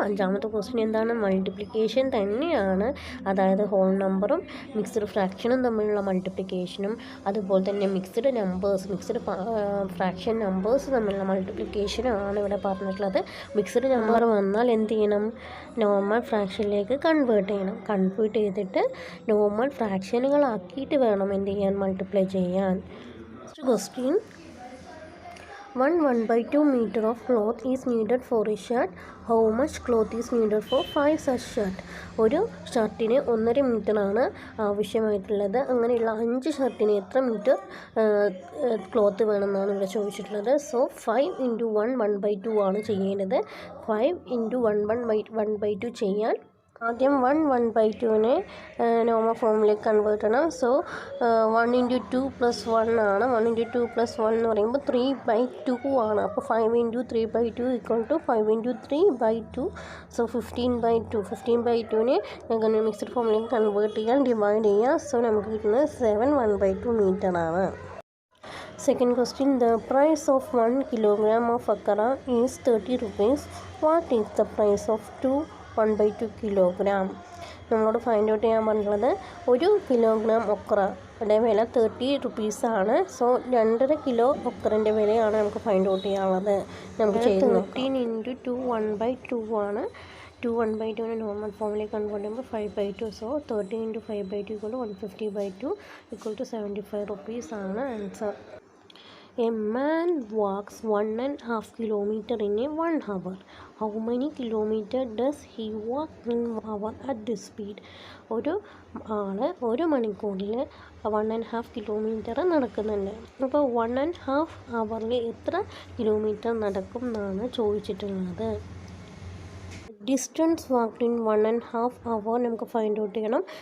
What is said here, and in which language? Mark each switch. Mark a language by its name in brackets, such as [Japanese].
[Malayalam] 5ാമത്തെ question എന്താണ്? Multiplication തന്നെയാണ്. അതായത് ഹോൾ നമ്പറും മിക്സ്ഡ് ഫ്രാക്ഷനും തമ്മിലുള്ള മൾട്ടിപ്ലിക്കേഷനും അതുപോലെ തന്നെ മിക്സ്ഡ് ഫ്രാക്ഷൻ നമ്പേഴ്സ് തമ്മിലുള്ള മൾട്ടിപ്ലിക്കേഷനാണ് ഇവിടെ പറഞ്ഞിട്ടുള്ളത്. മിക്സ്ഡ് നമ്പർ വന്നാൽ എന്ത് ചെയ്യണം? നോർമൽ ഫ്രാക്ഷനിലേക്ക് കൺവേർട്ട് ചെയ്യണം. കൺവേർട്ട് ചെയ്തിട്ട് നോർമൽ ഫ്രാക്ഷനുകളാക്കിയിട്ട് വേണം എന്ത് ചെയ്യാൻ? മൾട്ടിപ്ലൈ ചെയ്യാൻ. [English] Next question. 1/2 meter of cloth is needed for a shirt. How much cloth is needed for 5 such shirt? [Malayalam] ഒരു ഷർട്ടിന് 1.5 മീറ്ററാണ് ആവശ്യമായിട്ടുള്ളത്. അങ്ങനെയുള്ള 5 ഷർട്ടിന് എത്ര മീറ്റർ ക്ലോത്ത് വേണമെന്നാണ് ഇവിടെ ചോദിച്ചിട്ടുള്ളത്. സോ 5 × 1 1/2 ആണ് ചെയ്യേണ്ടത്. 5 × 1/2 ചെയ്യാൻ ആദ്യം 1/2നെ നോർമൽ ഫോമിലേക്ക് കൺവേർട്ട് ചെയ്യണം. സോ 1 × 2 + 1 ആണ്. 1 × 2 + 1 എന്ന് പറയുമ്പോൾ 3/2 ആണ്. അപ്പോൾ 5 × 3/2 = 5 × 3/2. സോ 15/2. 15/2നെ മിക്സ്ഡ് ഫോമിലേക്ക് കൺവേർട്ട് ചെയ്യാൻ ഡിവൈഡ് ചെയ്യുക. സോ നമുക്ക് കിട്ടുന്നത് 7 1/2 മീറ്ററാണ്. [English] Second question. The price of 1 kilogram of akara is 30 rupees. What is the price of 1/2 kilogram? [Malayalam] നമ്മളോട് ഫൈൻഡ് ഔട്ട് ചെയ്യാൻ പറഞ്ഞിട്ടുള്ളത് 1 കിലോഗ്രാം ഒക്കറയുടെ വില 30 റുപ്പീസാണ്. സോ 2.5 കിലോ ഒക്കറിൻ്റെ വിലയാണ് നമുക്ക് ഫൈൻഡ് ഔട്ട് ചെയ്യാനുള്ളത്. നമുക്ക് 13 × 2 1/2 ആണ്. 2 1/2നെ നോർമൽ ഫോമിലേക്ക് കൺവേർട്ട് ചെയ്യുമ്പോൾ 5/2. സോ 13 × 5/2 = 150/2 = 75 റുപ്പീസ് ആണ് answer. [English] A man walks 1.5 kilometer in a 1 hour. How many kilometer does he walk in 1 hour at this speed? [Malayalam] ഒരു ആള് ഒരു മണിക്കൂറിൽ 1.5 കിലോമീറ്റർ നടക്കുന്നുണ്ട്. അപ്പോൾ 1.5 ഹവറിൽ എത്ര കിലോമീറ്റർ നടക്കും എന്നാണ് ചോദിച്ചിട്ടുള്ളത്. [English] distance walked in 1.5 hour [Malayalam] നമുക്ക് ഫൈൻഡ് ഔട്ട് ചെയ്യണം.